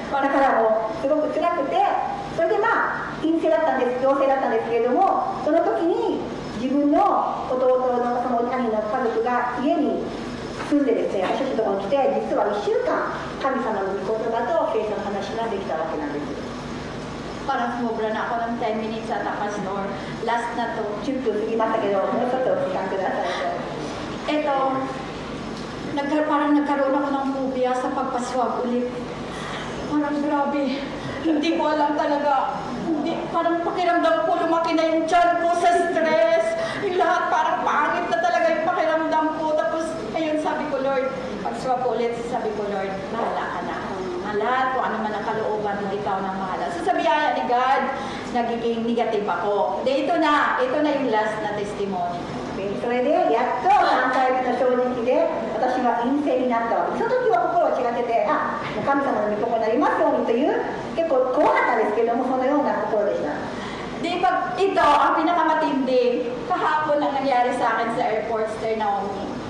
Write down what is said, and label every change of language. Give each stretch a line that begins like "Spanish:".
Japanese: だからもうすごく辛くてそれで陰性だったんです陽性だったんですけれどもその時に自分の弟のその兄の家族が家に住んでですね私たちのところに来て実は1週間神様の御言葉と聖書の話ができたわけなんです。
Filipino: Parang sumobra na ako ng 10 minutes at Pastor. Last na to.
Japanese: 10分過ぎましたけどもうちょっとお時間くださいと。
Filipino: Parang nagkaroon ako ng phobia sa pagpaswab ulit. Parang grabe. Hindi ko alam talaga. Parang pakiramdam ko, lumaki na yung tiyan ko sa stress. Yung lahat parang pangit na talaga yung pakiramdam ko. Tapos, ayun, sabi ko, Lord, pag-swab ulit, sabi ko, Lord, bahala ka na. Lahat, kung ano man ang kalooban mo, ikaw nang bahala. So, sa biyaya ni God, nagiging negative ako. Ito na yung last na testimony.
Japanese: それでやっと3回目の正直で私は陰性になったわけ。その時は心は違ってて神様の御心になりますようにという結構怖かったですけどもそのような心でした。
Filipino: Di pag ito, ang pinakamatindi, kahapon lang nangyari sa akin sa airport, Sir Naomi.